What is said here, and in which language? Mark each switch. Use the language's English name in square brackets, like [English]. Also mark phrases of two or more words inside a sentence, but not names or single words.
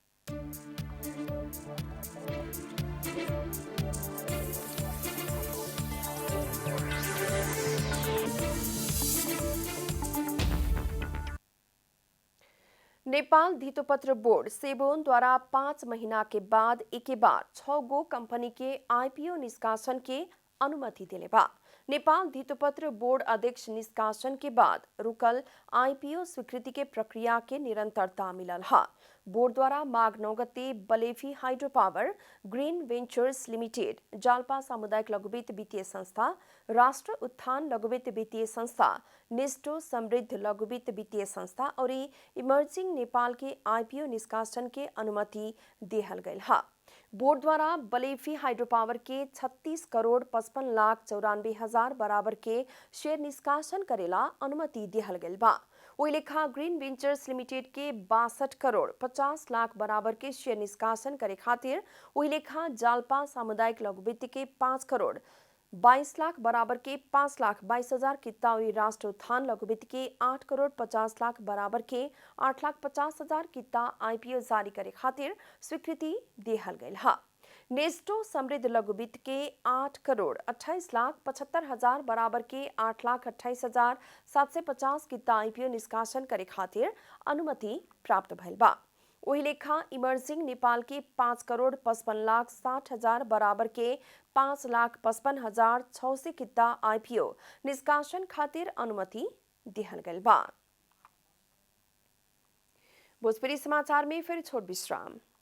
[Bhojpuri] नेपाल धितोपत्र बोर्ड सेबोन द्वारा 5 महीना के बाद एक बार 6 गो कंपनी के आईपीओ निष्कासन के अनुमति दिले बा। नेपाल धितोपत्र बोर्ड अध्यक्ष निष्कासन के बाद रुकल आईपीओ स्वीकृति के प्रक्रिया के निरंतरता मिलल है। बोर्ड द्वारा माघ 9 गते बलेफी हाइड्रो पावर, ग्रीन वेंचर्स लिमिटेड, जालपा सामुदायिक लघुवित्त वित्तीय संस्था, राष्ट्र उत्थान लघुवित्त वित्तीय संस्था, नेस्टो समृद्ध लघुवित्त वित्तीय संस्था और इमर्जिंग नेपाल के आईपीओ निष्कासन के अनुमति देहल गयल है। बोर्ड द्वारा बलेफी हाइड्रो पावर के 36 करोड़ 55 लाख 94 हजार बराबर के शेयर निष्कासन करेला अनुमति दिहल गयल बा। वही लेखा ग्रीन वेंचर्स लिमिटेड के 62 करोड़ 50 लाख बराबर के शेयर निष्कासन करे खातिर वही लेखा जालपा सामुदायिक लघुवित्त के 5 करोड़ 22 लाख बराबर के 5 लाख 22 हजार किता और राष्ट्र उत्थान लघुवित्त के 8 करोड़ 50 लाख बराबर के 8 लाख 50 हजार किता आईपीओ जारी करे खातिर स्वीकृति देहल गयल है। नेस्टो समृद्ध लघुवित्त के 8 करोड़ 28 लाख 75 हजार बराबर के 8 लाख 28 हजार 750 किता आईपीओ निष्कासन करे खातिर अनुमति प्राप्त भइल बा। वही लेखा इमर्जिंग नेपाल के 5 करोड़ 55 लाख 60 हजार बराबर के 5 लाख 55 हजार 600 किता आईपीओ निष्कासन खातिर अनुमति दिहल गयल बा। भोजपुरी समाचार में फिर छोट विश्राम।